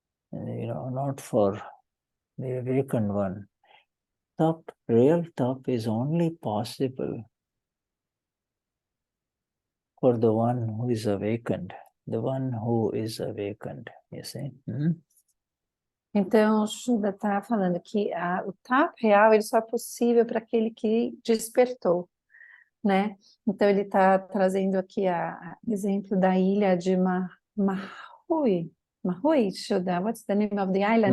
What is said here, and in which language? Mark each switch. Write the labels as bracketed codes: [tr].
[en] Not for the awakened one. Real tap is only possible for the one who is awakened. The one who is awakened, you see. [pt] Então, o Shuddha está falando que o tapa real ele só é possível para aquele que despertou, né? Então, ele está trazendo aqui o exemplo da ilha de Maui. [en] Maui, Shuddha, what's the name of the island?